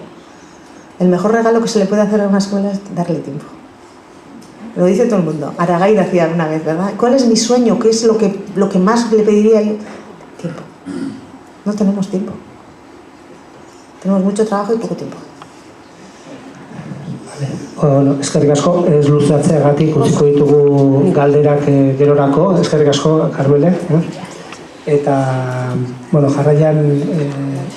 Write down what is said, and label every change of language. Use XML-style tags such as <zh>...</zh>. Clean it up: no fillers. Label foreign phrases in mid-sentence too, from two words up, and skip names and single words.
<es>El mejor regalo que se le puede hacer a una escuela es darle tiempo. Lo dice todo el mundo. Aragay decía una vez, ¿verdad? ¿Cuál es mi sueño? ¿Qué es lo que más le pediría yo? Tiempo. No tenemos tiempo. Tenemos mucho trabajo y poco tiempo.</es> <eu>Bueno, eskerrik asko, ez luzatzeagatik utziko ditugu galderak gerorako, eskerrik asko, Karmele. Eta, bueno, jarraian</eu>